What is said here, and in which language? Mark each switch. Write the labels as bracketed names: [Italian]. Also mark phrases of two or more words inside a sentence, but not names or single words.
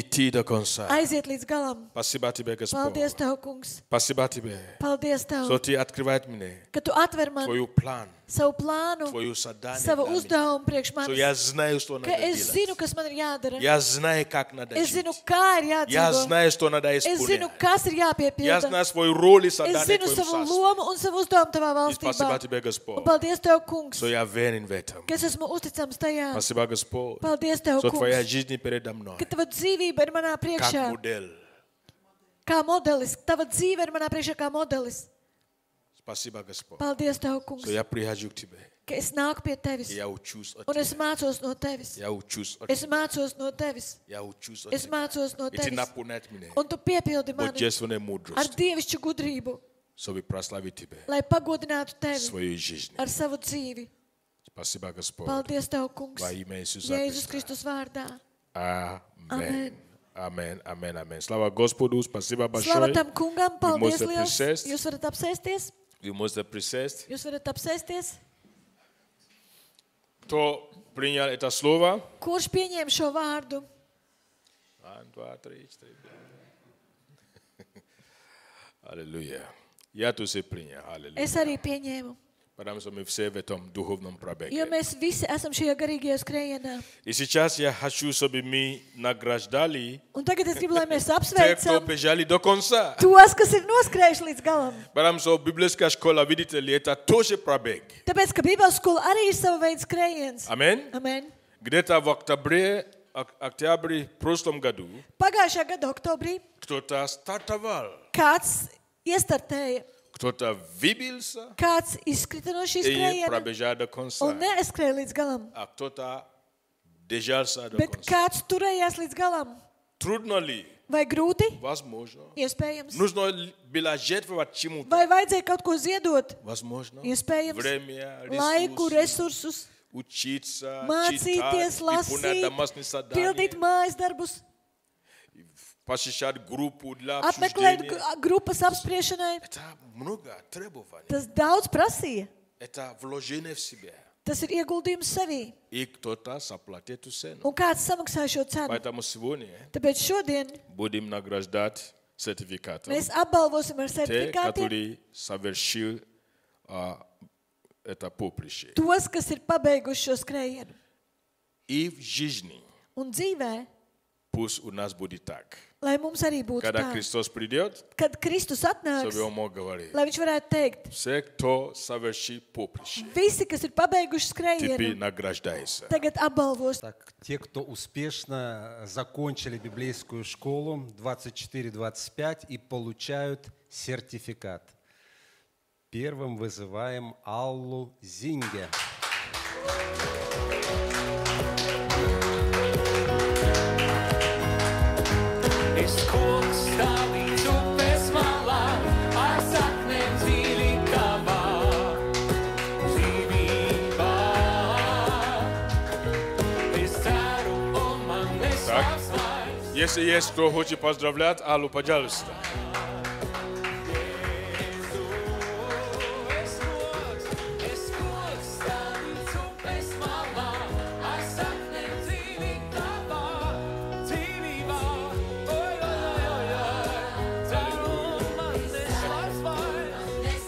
[Russian] идти до конца. [Latvian] aiziet līdz galam. [Russian] Спасибо тебе, Господь. [Latvian] Paldies tev, kungs. [Russian] Спасибо тебе, [Latvian] Paldies [Russian] что [Latvian] tev, [Russian] ты открываешь мне [Latvian] ka tu atver man [Russian] твой план, [Latvian] savu plānu, [Russian] твое задание [Latvian] savu [Russian] для меня. [Latvian] uzdevumu priekš [Russian] Что [Latvian] manis. [Russian] я знаю, что [Latvian] Ka [Russian] надо [Latvian] es zinu, [Russian] делать. [Latvian] kas man ir jādara. [Russian] Я знаю, как надо [Latvian] Es zinu, [Russian] жить. [Latvian] kā ir [Russian] Я [Latvian] jādzīvo. [Russian] знаю, что надо [Latvian] Es zinu, [Russian] исполнять. [Latvian] kas ir [Russian] Я [Latvian] jāpiepilda. [Russian] знаю свою роль и [Latvian] Es [Russian] задание [Latvian] zinu [Russian] в твоем [Latvian] savu [Russian] царстве. [Latvian] lomu un savu uzdevumu tavā [Russian] И спасибо [Latvian] valstībā. [Russian] тебе, Господь, [Latvian] Un paldies tev, kungs, [Russian] что я верен в этом. [Latvian] ka es esmu uzticams tajā. [Russian] Спасибо, Господь, [Latvian] Paldies tev, [Russian] что твоя [Latvian] kungs, [Russian] жизнь передо мной. [Latvian] ka tava dzīvība ir manā [Russian] Как [Latvian] priekšā. [Russian] модель. [Latvian] Kā modelis. Tava dzīve ir manā priekšā kā modelis. [Russian] Спасибо, Господь, [Latvian] Paldies tev, kungs, [Russian] что я прихожу к тебе. [Latvian] ka es nāku pie [Russian] И [Latvian] tevis. [Russian] я учусь от [Latvian] Un es [Russian] тебя. [Latvian] mācos no tevis. [Russian] Я учусь от [Latvian] Es [Russian] тебя. [Latvian] mācos no tevis. [Russian] Я учусь от [Latvian] Es [Russian] тебя. [Latvian] mācos no [Russian] И ты [Latvian] tevis. [Russian] наполняешь меня [Latvian] Un tu piepildi mani [Russian] божественной [Latvian] ar [Russian] мудростью, [Latvian] dievišķu gudrību, [Russian] чтобы прославить тебя [Latvian] lai pagodinātu [Russian] в [Latvian] tevi [Russian] своей жизни. [Latvian] ar savu dzīvi. [Russian] Спасибо, Господь, [Latvian] Paldies tev, kungs, [Russian] во имя Иисуса [Latvian] Jēzus [Russian] Христа. [Latvian] Kristus vārdā. Amen. Amen. [Russian] Amen. Amen. Amen. Слава Господу. Спасибо [Latvian] Slava [Russian] большое. [Latvian] tam kungam, paldies [Russian] можете [Latvian] liels. [Russian] присесть. [Latvian] Jūs varat apsēsties? [Russian] Вы можете присесть. [Latvian] Jūs varat apsēsties? [Russian] Кто принял это слово? [Latvian] Kurš pieņēma šo vārdu? 1, 2, 3, 4, 5. [Russian] Аллилуйя. Я тоже принял. Аллилуйя. [Latvian] Es arī pieņēmu. [Russian] потому что мы все в этом духовном [Latvian] Jo [Russian] пробеге. [Latvian] mēs visi esam šajā garīgajā skrējienā. [Russian] И сейчас я хочу, чтобы мы награждали [Latvian] Un tagad es gribu, lai mēs [Russian] те, кто [Latvian] apsveicam [Russian] бежали до конца. [Latvian] tos, kas ir noskrējuši līdz galam. [Russian] Потому что библейская школа, видите ли, это тоже пробег. [Latvian] Tāpēc, ka Bībeles skola arī ir sava veida skrējiens. [Russian] Аминь. [Latvian] Amen. [Russian] Где-то в октябре в прошлом году [Latvian] Pagājušā gada oktobrī [Russian] кто-то стартовал, [Latvian] kāds iestartēja, [Russian] кто-то выбился [Latvian] kāds izkrita no šīs [Russian] и [Latvian] skrējiena [Russian] пробежал до конца, [Latvian] un neaizskrēja līdz galam. [Russian] а кто-то держался до [Latvian] Bet [Russian] конца. [Latvian] kāds turējās līdz galam. [Russian] Трудно ли? [Latvian] Vai grūti? [Russian] Возможно. [Latvian] Iespējams. [Russian] Нужно было жертвовать чему-то. [Latvian] Vai vajadzēja kaut ko ziedot? [Russian] Возможно. [Latvian] Iespējams. [Russian] Время, [Latvian] Laiku, [Russian] ресурсы, [Latvian] resursus, [Russian] учиться, [Latvian] mācīties, [Russian] читать, выполнять [Latvian] lasīt, [Russian] домашние [Latvian] pildīt [Russian] задания, [Latvian] mājas darbus, [Russian] посещать группу для [Latvian] apmeklēt [Russian] обсуждения. [Latvian] grupas apspriešanai. [Russian] Это много требований. [Latvian] Tas daudz prasīja. [Russian] Это вложение в себя. [Latvian] Tas ir ieguldījums sevī. [Russian] И кто-то заплатит эту цену. [Latvian] Un kāds samaksāja šo cenu. [Russian] Поэтому сегодня [Latvian] Tāpēc šodien [Russian] будем награждать сертификатом [Latvian] mēs apbalvosim ar [Russian] те, [Latvian] certifikātiem [Russian] которые совершил это поприще. [Latvian] tos, kas ir pabeiguši šo skrējienu. [Russian] И в жизни [Latvian] Un dzīvē, [Russian] пусть у нас будет так. [Latvian] lai mums arī būtu [Russian] Когда [Latvian] tā, [Russian] Христос придет, [Latvian] kad Kristus atnāks, [Russian] чтобы Он мог говорить. [Latvian] lai viņš varētu teikt, [Russian] Все, кто совершил поприще, [Latvian] visi, kas ir pabeiguši [Russian] теперь [Latvian] skrējienu, [Russian] награждается. [Latvian] tagad apbalvos. [Russian] Так, те, кто успешно закончили библейскую школу 24-25 и получают сертификат. Первым вызываем Аллу Зинге. [Latvian] Es koks stāvīts upes malā, ar saknēm dziļi kavā, dzīvībā. Es ceru, un man neslāps vairs. [Russian] Если есть кто хочет поздравлять Аллу, пожалуйста. [Latvian] Es koks stāvīts upes malā, ar saknēm dziļi kavā, dzīvībā. Oi, oi, oi, oi, ceru, un man neslāps vairs.